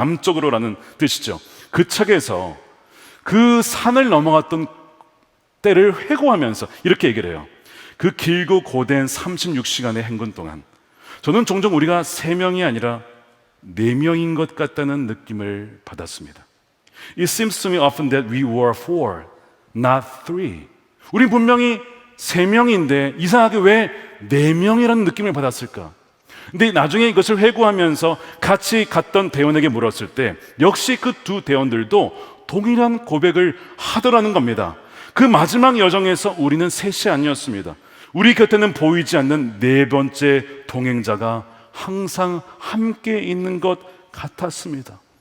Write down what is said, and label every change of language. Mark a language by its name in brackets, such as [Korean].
[Korean] 남쪽으로라는 뜻이죠. 그 책에서 그 산을 넘어갔던 때를 회고하면서 이렇게 얘기를 해요. 그 길고 고된 36시간의 행군 동안 저는 종종 우리가 3명이 아니라 4명인 것 같다는 느낌을 받았습니다. [English] It seems to me often that we were 4, not 3. [Korean] 우리 분명히 3명인데 이상하게 왜 4명이라는 느낌을 받았을까? 근데 나중에 이것을 회고하면서 같이 갔던 대원에게 물었을 때 역시 그 2 대원들도 동일한 고백을 하더라는 겁니다. 그 마지막 여정에서 우리는 셋이 아니었습니다. 우리 곁에는 보이지 않는 4번째 동행자가 항상 함께 있는 것 같았습니다.